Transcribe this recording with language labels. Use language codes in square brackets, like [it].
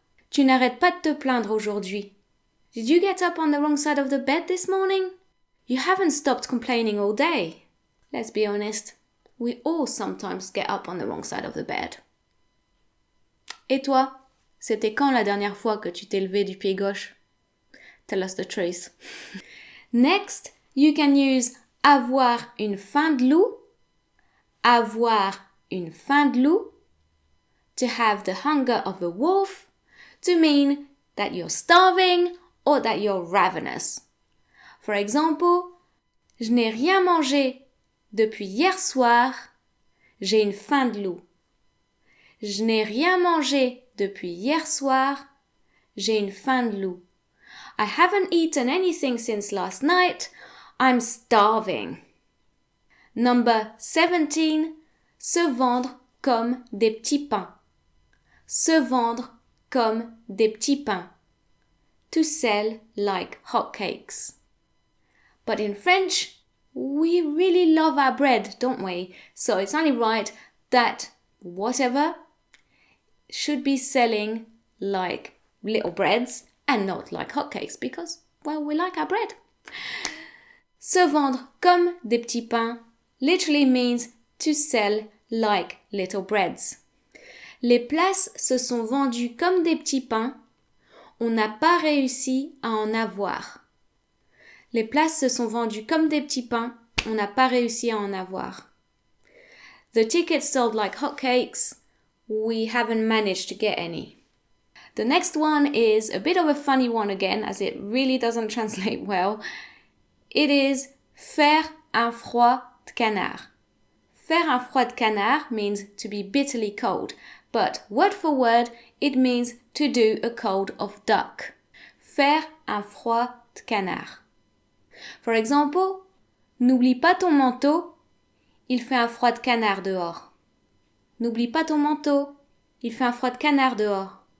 [fr] Tu n'arrêtes pas de te plaindre aujourd'hui. [en] Did you get up on the wrong side of the bed this morning? You haven't stopped complaining all day. Let's be honest, we all sometimes get up on the wrong side of the bed. [fr] Et toi, c'était quand la dernière fois que tu t'es levé du pied gauche? [en] Tell us the truth. Next, you can use [fr] avoir une faim de loup, [en] avoir une faim de loup, to have the hunger of a wolf, to mean that you're starving or that you're ravenous. For example, [fr] je n'ai rien mangé depuis hier soir, j'ai une faim de loup. Je n'ai rien mangé depuis hier soir, j'ai une faim de loup. [en] I haven't eaten anything since last night, I'm starving. Number 17, [fr] se vendre comme des petits pains. Se vendre comme des petits pains. [en] To sell like hotcakes. But in French, we really love our bread, don't we? So it's only right that whatever should be selling like little breads and not like hotcakes because, well, we like our bread. [fr] Se vendre comme des petits pains [en] literally means to sell like little breads. [fr] Les places se sont vendues comme des petits pains. On n'a pas réussi à en avoir. Les places se sont vendues comme des petits pains. On n'a pas réussi à en avoir. [en] The tickets sold like hotcakes. We haven't managed to get any. The next one is a bit of a funny one again, as it really doesn't translate well. It is [fr] faire un froid de canard. Faire un froid de canard [en] means to be bitterly cold, but word for word, it means to do a cold of duck. [fr] Faire un froid de canard. [en] For example, [fr] n'oublie pas ton manteau, il fait un froid de canard dehors. N'oublie pas ton manteau, il fait un froid de canard dehors.